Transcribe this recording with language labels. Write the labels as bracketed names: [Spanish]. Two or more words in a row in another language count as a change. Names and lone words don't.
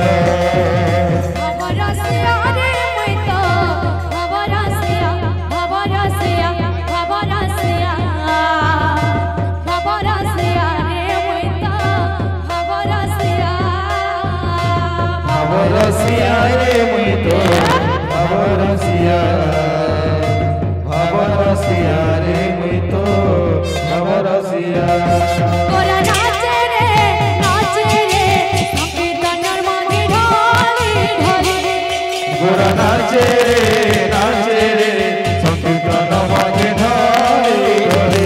[Assamese] ভবরসিয়া রে মই তো ভবরসিয়া ভবরসিয়া ভবরসিয়া ভবরসিয়া রে মই তো ভবরসিয়া ভবরসিয়া রে মই তো ভবরসিয়া ভবরসিয়া রে মই তো ভবরসিয়া [Bangla] গোরা নাচে রে সংকীর্তনের মাঝে ঢালি ঢালি গোরা নাচে রে সংকীর্তন মাঝে ঢালি ঢালি